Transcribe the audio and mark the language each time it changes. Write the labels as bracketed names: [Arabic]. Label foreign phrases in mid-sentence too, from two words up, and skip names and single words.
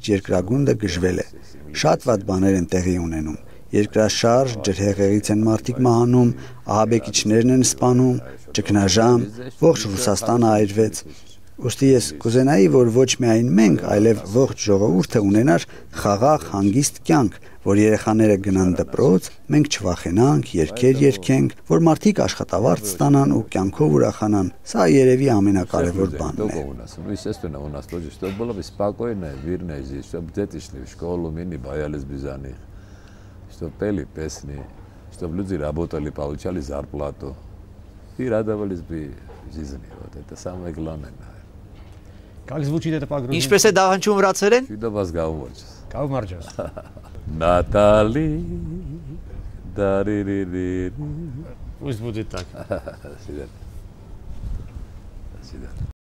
[Armenian] երկրագունդը գժվել է։ Շատ վատ բաներ են տեղի ունենում։ Երկրաշարժ, ջրհեղեղից են մարդիկ մահանում, ահաբեկիչներն են սպանում, ճգնաժամ, ողջ Ռուսաստանը այրվեց։ Ուստի ես կուզենայի, որ ոչ միայն մենք, այլև ողջ ժողովուրդը ունենար խաղաղ, հանգիստ կյանք, որ երեխաները գնան դպրոց, մենք չվախենանք, երգեր երգենք, որ մարդիկ աշխատավարձ ստանան ու կյանքով ուրախանան։ Սա երևի ամենակարևոր բանն է։ [Russian] Ну, естественно, у нас тоже, чтобы было бы спокойно, мирно здесь, чтобы дети шли в школу, мы не боялись без них, чтобы пели песни, чтобы люди работали, получали зарплату и радовались бы жизни. Вот это самое главное. [Armenian] Ինչպես է դահանչում վրացերեն։ [Russian] Всегда вас гауморчес. [Georgian] Կավմարջաս։ Натали, даририри. [Russian] Пусть будет так. До свидания. До свидания.